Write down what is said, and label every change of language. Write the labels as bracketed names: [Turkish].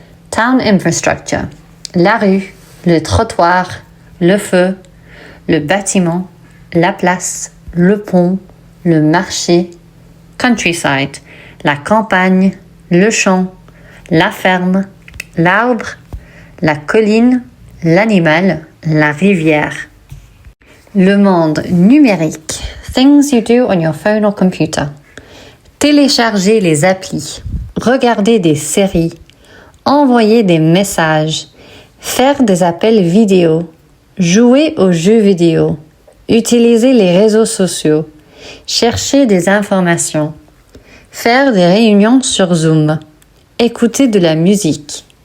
[English] Town infrastructure. [French] La rue, le trottoir, le feu, le bâtiment, la place, le pont, le marché. [English] Countryside. [French] La campagne, le champ, la ferme, l'arbre, la colline, l'animal, la rivière. Le monde numérique. [English] Things you do on your phone or computer. [French] Télécharger les applis, regarder des séries, envoyer des messages, faire des appels vidéo, jouer aux jeux vidéo, utiliser les réseaux sociaux, chercher des informations, faire des réunions sur Zoom, écouter de la musique.